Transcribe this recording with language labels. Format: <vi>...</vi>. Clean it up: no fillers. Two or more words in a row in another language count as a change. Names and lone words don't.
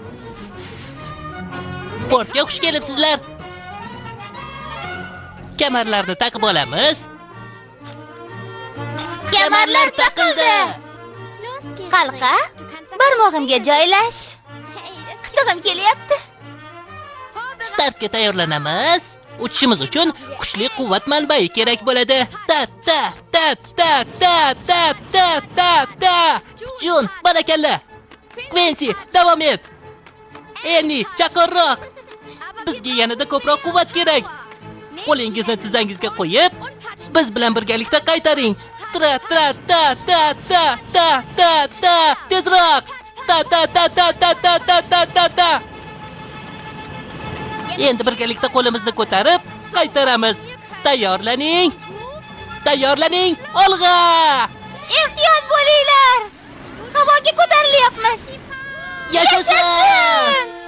<uz>Portga xush kelibsizlar. Kamarlarni taqib olamiz. Kamarlar taqildi. Qalqa, barmog'imga joylash. Qitig'im kelyapti. Startga tayyorlanamiz. Uchishimiz uchun kuchli quvvat manbai kerak bo'ladi. Ta ta ta ta ta ta ta ta ta. Jun, barakalla. Quincy, davom et. Eni, chaqirroq. Bizga yanada ko'proq quvvat kerak. Qo'lingizni tizzangizga qo'yib, biz bilan birgalikda qaytaring. Tra tra ta ta ta ta ta ta. Tezroq. Ta ta ta ta ta ta ta ta ta ta. Endi birgalikda qo'limizni ko'tarib qaytaramiz. Tayyorlaning. Tayyorlaning. Olg'a! Ehtiyot bo'linglar. Havoga ko'tarilyapmiz. Yashasin!</uz>